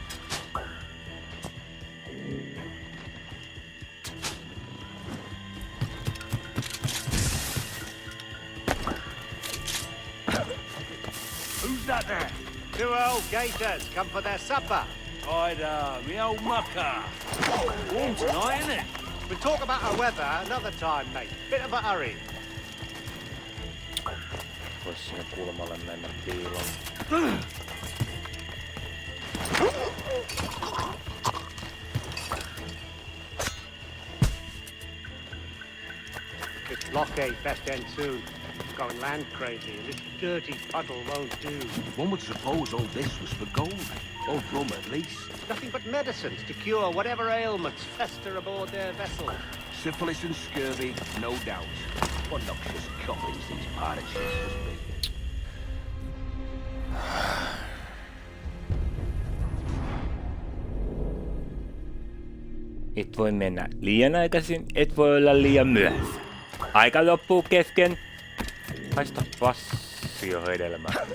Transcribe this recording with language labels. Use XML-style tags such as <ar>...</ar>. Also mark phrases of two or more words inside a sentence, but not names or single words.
<en>Who's that there? Two old gators come for their supper. Ida, me old mucker. Warm tonight, innit? We'll talk about our weather another time, mate. Bit of a hurry.</en> <fi>Vois sinne kulmalle mennä piiloon.</fi> <en>This blockade best end soon. Going land crazy, and this dirty puddle won't do. One would suppose all this was for gold. Or rum at least. Nothing but medicines to cure whatever ailments fester aboard their vessels. Syphilis and scurvy, no doubt. What noxious coffins these pirate ships must be.</en> <fi>Et voi mennä liian aikaisin, et voi olla liian myöhässä. Aika loppuu kesken. Haista passio hedelmää.</fi>